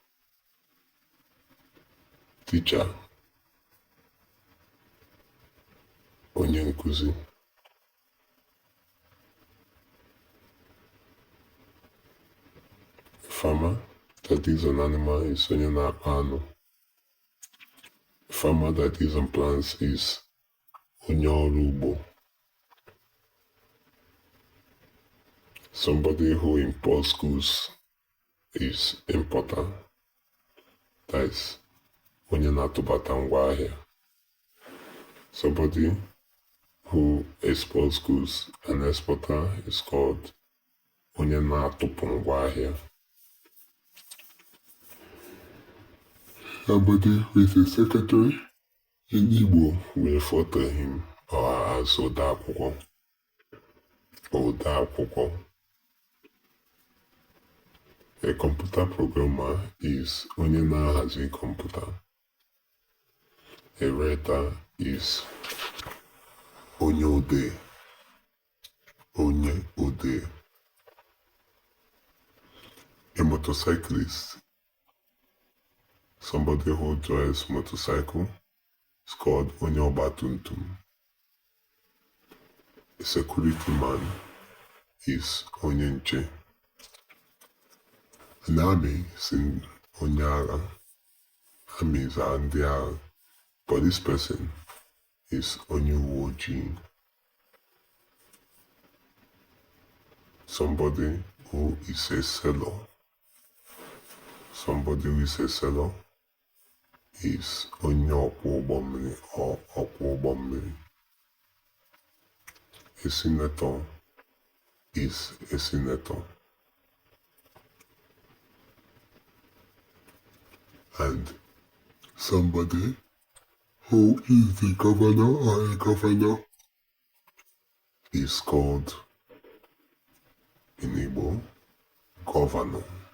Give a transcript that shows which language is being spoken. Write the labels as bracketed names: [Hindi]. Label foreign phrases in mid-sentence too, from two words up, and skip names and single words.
[Igbo] Teacher Onye nkuzi. [English] Farmer, that is an animal, is [Igbo] onye na-akpa anụ. [English] Farmer that is on plants is [Igbo] onye ọrụ ugbo. [English] Somebody who imports goods is importer. That is [Igbo] onye na-atụbata ngwaahịa. [English] Somebody who exports goods, an exporter, is called [Igbo] onye na-atụpụ ngwaahịa. [English] Somebody who is a secretary in Igbo will refer to him or her as Odakwukwo. Odakwukwo. A computer programmer is [Igbo] onye na-ahazi [English] computer. A writer is [Igbo] onye ode. Onye ode. [English] A motorcyclist, somebody who drives motorcycle, is called [Igbo] onye ọgbatumtum. [English] A security man is [Igbo] onye nche. [English] An army is [Igbo] onye agha. [English] Armies are [Igbo] ndị agha. [English] But this person is [Igbo] onye uwe ojii. [English] Somebody who is a seller. Somebody who is a seller is [Igbo] onye ọkwọ ụgbọ mmiri [English] or [Igbo] ọkwọ ụgbọ mmiri. [English] A senator is a senator. And somebody who is the governor or a governor is called in Igbo governor.